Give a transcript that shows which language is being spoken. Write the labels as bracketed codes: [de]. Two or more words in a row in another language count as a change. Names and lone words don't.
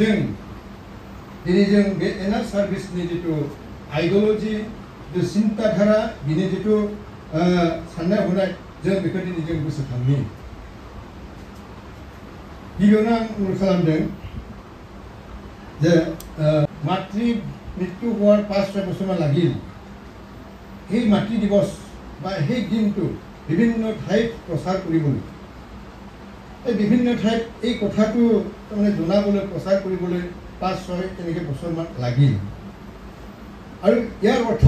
[brx] जों बे एना सार्भिसनि जिथु आइडिय'लजि जिथु सिन्ताधारा बिनि जिथु साननाय हनाय जों बेखौ दिनै जों गोसोखांनि गिबियावनो आं उल्लेख खालामदों जे मातृ मृत्यु होवार [as] 5-6 বছৰমান লাগিল এই মাতৃ দিৱস বা সেই দিনটো বিভিন্ন ঠাইত প্ৰচাৰ কৰিবলৈ এই বিভিন্ন ঠাইত এই কথাটো তাৰমানে জনাবলৈ প্ৰচাৰ কৰিবলৈ 5-6 তেনেকৈ বছৰমান লাগিল আৰু ইয়াৰ অৰ্থ